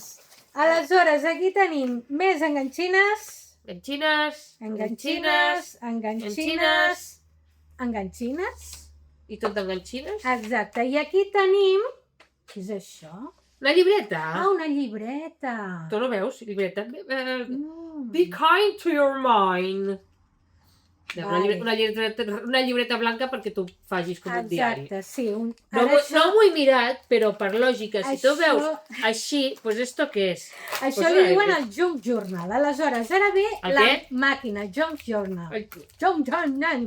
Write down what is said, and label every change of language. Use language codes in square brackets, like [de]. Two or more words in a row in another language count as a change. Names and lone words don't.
[ca] Aleshores, aquí tenim més enganxines. Enganxines. I tot d'enganxines? Exacte. I aquí tenim... Què és això? Una llibreta. Una llibreta. Tu no veus? Llibreta. [en] Be kind to your mind. [ca] Una llibreta blanca perquè tu facis com un diari. Exacte, sí. No m'ho he mirat, però per lògica, si tu veus així, doncs esto què és? Això li diuen el [en] Junk Journal. [ca] Aleshores, ara ve la màquina, [en] Junk Journal.